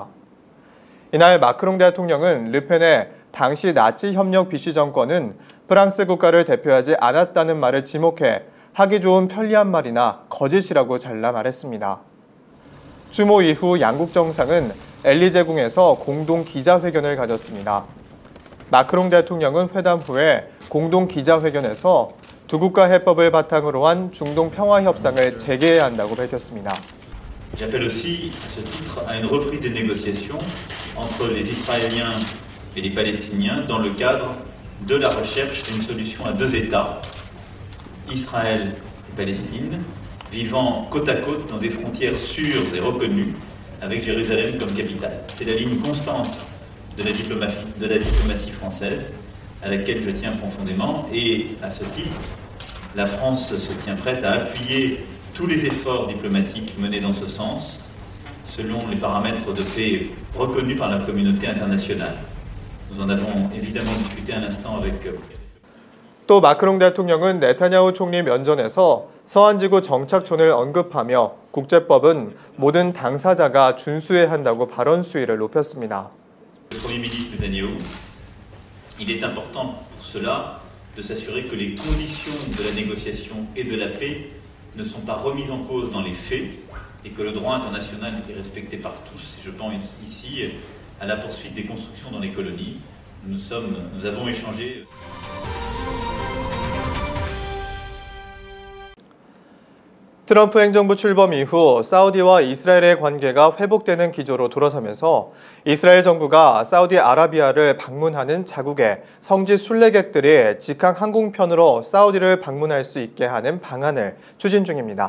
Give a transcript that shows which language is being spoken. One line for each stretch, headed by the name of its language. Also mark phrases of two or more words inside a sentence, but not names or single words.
Korean: 이날 마크롱 대통령은 르펜의 당시 나치 협력 비시 정권은 프랑스 국가를 대표하지 않았다는 말을 지목해 하기 좋은 편리한 말이나 거짓이라고 잘라 말했습니다. 추모 이후 양국 정상은 엘리제궁에서 공동 기자회견을 가졌습니다. 마크롱 대통령은 회담 후에 공동 기자회견에서 두 국가 해법을 바탕으로 한 중동 평화 협상을 재개해야 한다고 밝혔습니다.
French: J'appelle aussi à ce titre à une reprise des négociations entre les Israéliens et les Palestiniens dans le cadre de la recherche d'une solution à deux États, Israël et Palestine, vivant côte à côte dans des frontières sûres et reconnues, avec Jérusalem comme capitale. C'est la ligne constante de la diplomatie française, à laquelle je tiens profondément, et à ce titre, la France se tient prête à appuyer tous les efforts diplomatiques menés dans ce sens, selon les paramètres de paix reconnus par la communauté internationale. Nous en avons évidemment discuté un instant avec...
Korean: 또 마크롱 대통령은 네타냐후 총리 면전에서 서한지구 정착촌을 언급하며 국제법은 모든 당사자가 준수해야 한다고 발언 수위를 높였습니다.
French: Le Premier ministre Netanyahu, il est important pour cela de s'assurer que les conditions de la négociation et de la paix ne sont pas remises en cause dans les faits et que le droit international est respecté par tous. Je pense ici à la poursuite des constructions dans les colonies. Nous avons échangé.
Korean: 트럼프 행정부 출범 이후 사우디와 이스라엘의 관계가 회복되는 기조로 돌아서면서 이스라엘 정부가 사우디아라비아를 방문하는 자국의 성지 순례객들이 직항 항공편으로 사우디를 방문할 수 있게 하는 방안을 추진 중입니다.